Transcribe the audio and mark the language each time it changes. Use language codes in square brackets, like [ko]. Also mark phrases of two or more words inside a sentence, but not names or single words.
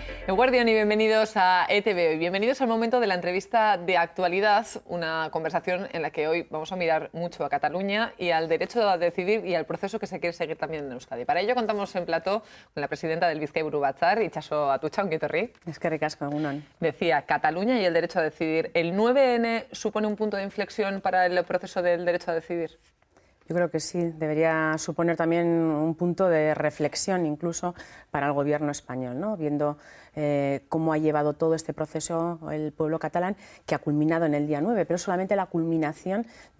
[es] Eguardión y bienvenidos a ETV. Bienvenidos al momento de la entrevista de actualidad, una conversación en la que hoy vamos a mirar mucho a Cataluña y al derecho a decidir y al proceso que se quiere seguir también en Euskadi. Para ello contamos en plató con la presidenta del Bizkai Buru Batzar, Itxaso Atutxa, [eu] ongi etorri. Eskerrik asko, egunon. [es] Decía, Cataluña y el derecho a decidir. ¿El 9N supone un punto de inflexión para el proceso del derecho a decidir? Yo creo que sí, debería suponer también un punto de reflexión incluso para el gobierno español, ¿no? Viendo cómo ha llevado todo este proceso el pueblo catalán, que ha culminado en el día 9, pero solamente la culminación de